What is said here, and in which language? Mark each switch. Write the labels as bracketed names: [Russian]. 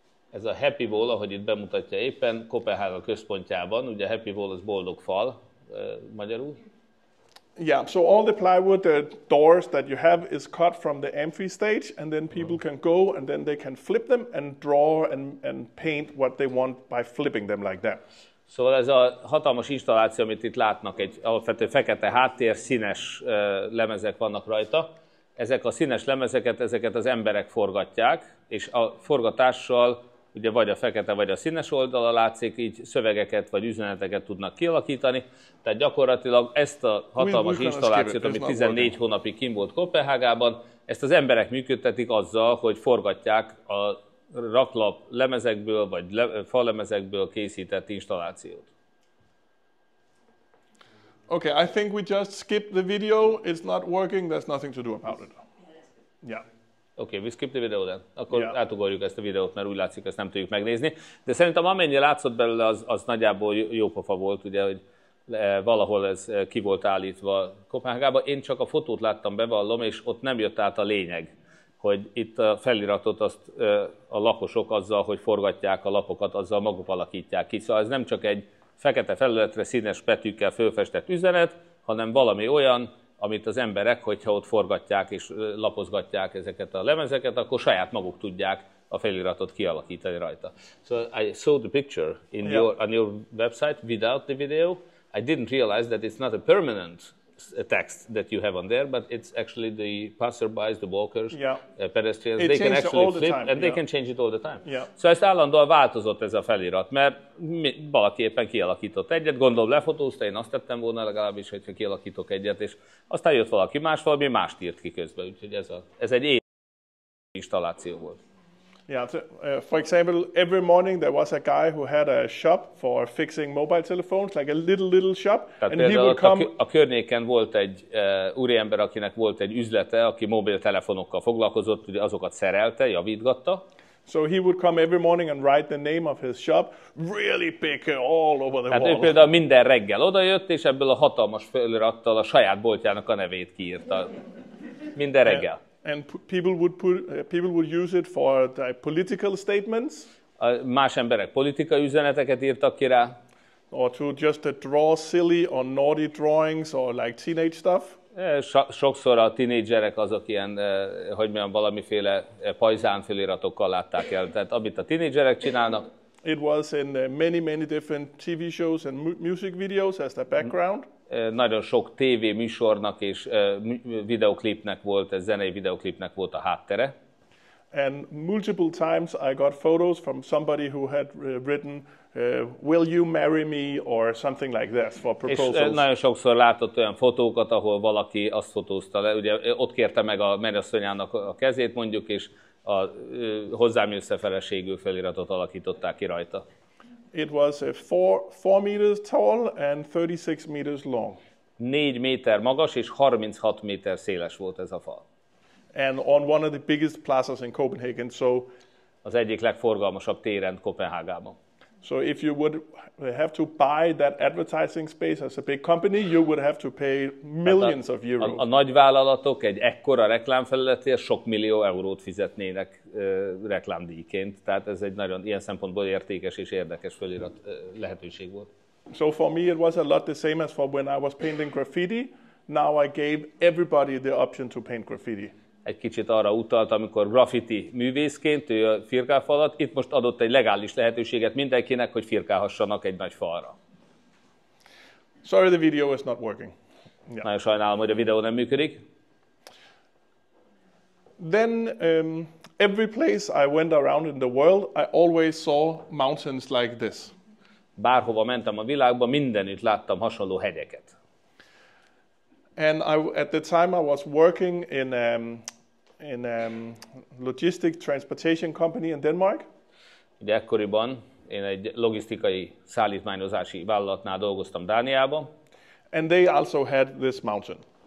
[Hungarian] Ez a Happy Wall, ahogy itt bemutatja éppen, Kopenhága központjában, ugye Happy Wall az boldog fal magyarul. [English] Yeah, so all the plywood doors that you have is cut from the amphi stage, and then people can go and then they can flip them and draw and paint what they want by flipping them like that. [Hungarian] Szóval ez a hatalmas installáció, amit itt látnak, egy alapvető fekete háttér, színes lemezek vannak rajta. Ezek a színes lemezeket, ezeket az emberek forgatják, és a forgatással ugye vagy a fekete, vagy a színes oldala látszik, így szövegeket vagy üzeneteket tudnak kialakítani. Tehát gyakorlatilag ezt a hatalmas installációt, ami 14 hónapig kint volt Kopenhágában, ezt az emberek működtetik azzal, hogy forgatják a raklap lemezekből, vagy falemezekből készített installációt. [English] Okay, I think we just skipped the video. It's not working. There's nothing to do about it. Yeah. Oké, we skip the video then. [Hungarian] Akkor átugorjuk ezt a videót, mert úgy látszik, ezt nem tudjuk megnézni. De szerintem amennyire látszott belőle, az nagyjából jó pofa volt, ugye, hogy valahol ez ki volt állítva Kopenhágában. Én csak a fotót láttam, bevallom, és ott nem jött át a lényeg, hogy itt a feliratot azt a lakosok azzal, hogy forgatják a lapokat, azzal maguk alakítják ki. Szóval ez nem csak egy fekete felületre színes betűkkel fölfestett üzenet, hanem valami olyan, amit az emberek, hogyha ott forgatják és lapozgatják ezeket a lemezeket, akkor saját maguk tudják a feliratot kialakítani rajta. [English] So I saw the picture on your website without the video. I didn't realize that it's not a permanent text that you have on there, but it's actually the passerbys, the walkers, pedestrians. They can actually flip and they can change it all the time. [Hungarian] Szóval ezt állandóan változott ez a felirat, mert valaki éppen kialakított egyet, gondolom lefotózta, én azt tettem volna legalábbis, hogyha kialakítok egyet, és aztán jött valaki más, valami mást írt ki közben, úgyhogy ez egy installáció volt. [English] Yeah, for example, every morning there was a guy who had a shop for fixing mobile telephones, like a little shop, [Hungarian] tehát [English] and he would come. [Hungarian] A környéken volt egy úriember, akinek volt egy üzlete, aki mobiltelefonokkal foglalkozott, ugye azokat szerelte, javítgatta. [English] So he would come every morning and write the name of his shop really big all over the wall. wall. [Hungarian] Ő például minden reggel odajött, és ebből a hatalmas felirattal a saját boltjának a nevét kiírta. Minden reggel. [English] And people would use it for the political statements. [Hungarian] Más emberek politikai üzeneteket írtak ki rá. [English] Or to just draw silly or naughty drawings or like teenage stuff. [Hungarian] Sokszor a tinédzserek azok ilyen, hogy mondjam, valamiféle pajzán feliratokkal látták el. Tehát amit a tinédzserek csinálnak. [English] It was in many different TV shows and music videos as the background. [Hungarian] Nagyon sok TV műsornak és videoklipnek volt, zenei videoklipnek volt a háttere. [English] And multiple times I got photos from somebody who had written, will you marry me, or something like this for proposals. [Hungarian] És nagyon sokszor látott olyan fotókat, ahol valaki azt fotózta le, ugye ott kérte meg a mennyasszonyának a kezét mondjuk, és a hozzám jössze feleségül feliratot alakították ki rajta. [English] It was 4 meters tall and 36 meters long. [Hungarian] 4 méter magas és 36 méter széles volt ez a fal. [English] And on one of the biggest plazas in Copenhagen, so [Hungarian] az egyik legforgalmasabb téren Kopenhágában. [English] So if you would have to buy that advertising space as a big company, you would have to pay millions of euros. [Hungarian] A nagyvállalatok egy ekkora reklámfelületért sok millió eurót fizetnének reklámdíjként, tehát ez egy nagyon ilyen szempontból értékes és érdekes felirat lehetőség volt. [English] So for me it was a lot the same as for when I was painting graffiti. Now I gave everybody the option to paint graffiti. [Hungarian] Egy kicsit arra utalt, amikor graffiti művészként, ő firkálfalat, itt most adott egy legális lehetőséget mindenkinek, hogy firkálhassanak egy nagy falra. [English] Sorry, the video is not working. Yeah. [Hungarian] Nagyon sajnálom, hogy a videó nem működik. [English] Then every place I went around in the world, I always saw mountains like this. [Hungarian] Bárhova mentem a világban, mindenütt láttam hasonló hegyeket. [English] And at the time I was working in logistic transportation company in Denmark. [Hungarian] Ugye ekkoriban én egy logisztikai szállítmányozási vállalatnál dolgoztam Dániában. [English] And they also had this mountain.